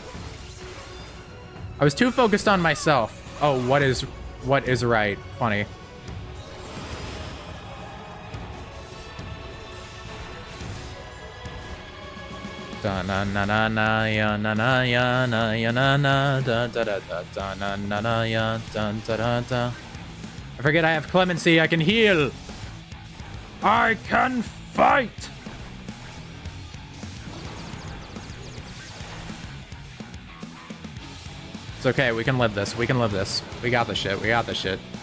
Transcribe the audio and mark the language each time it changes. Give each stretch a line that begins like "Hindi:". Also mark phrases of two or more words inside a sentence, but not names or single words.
English: I was too focused on myself. Oh, what is right? Funny. Da na na na na ya na na ya na ya na na da da da da da na na na ya da da da da. I forget I have clemency. I can heal. I can fight. It's okay. We can live this. We can live this. We got this shit. We got this shit.